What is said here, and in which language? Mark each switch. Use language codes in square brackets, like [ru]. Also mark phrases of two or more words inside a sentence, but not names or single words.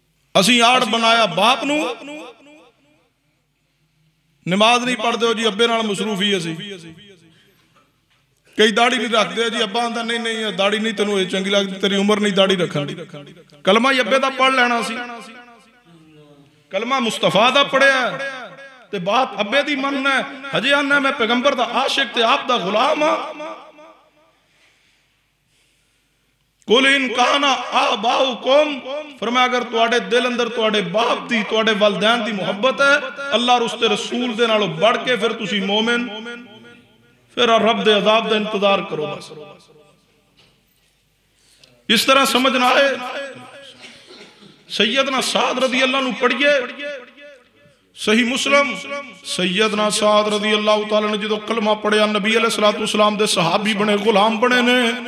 [pa] اسی آڑ بنایا باپ نو، نماز نہیں پڑھ دے جی ابے نال مصروف ہی اسی، کئی داڑھی نہیں رکھ دے جی ابا آندا نہیں نہیں داڑھی نہیں تینوں یہ چنگی لگتی تیری عمر نہیں داڑھی رکھن دی، کلمہ ابے دا پڑھ لینا سی، کلمہ مصطفیٰ دا پڑھیا ہے تے بات ابے دی مننا ہے، ہجے آنا میں پیغمبر دا عاشق تے آپ دا غلام ہاں۔ [ar] قُلْ إِنْ كَانَ آبَاؤُكُمْ، [pa] فرمایا اگر تواڈے دل اندر تواڈے باپ دی تواڈے والدین دی محبت ہے اللہ اور اس تے رسول دے نالوں بڑھ کے پھر تسی مومن، پھر رب دے عذاب دا انتظار کرو بس۔ اس طرح سمجھنا ہے سیدنا سعد [ar] رضی اللہ عنہ [pa] پڑھئے صحیح مسلم، سیدنا سعد رضی اللہ تعالیٰ نے جدو کلمہ پڑھیا نبی [ar] علیہ السلام [pa] دے صحابی بنے غلام بنے نے،